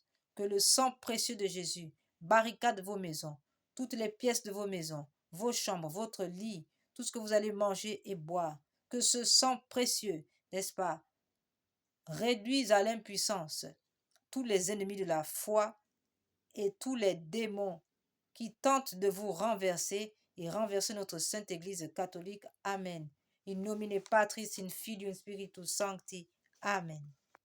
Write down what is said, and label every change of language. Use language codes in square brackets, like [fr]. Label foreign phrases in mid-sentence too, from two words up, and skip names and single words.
[fr] Que le sang précieux de Jésus barricade vos maisons, toutes les pièces de vos maisons, vos chambres, votre lit, tout ce que vous allez manger et boire. Que ce sang précieux, n'est-ce pas, réduise à l'impuissance tous les ennemis de la foi et tous les démons qui tentent de vous renverser et renverser notre Sainte Église catholique. Amen. [la] In nomine Patris, in Filium Spiritus Sancti. Amen.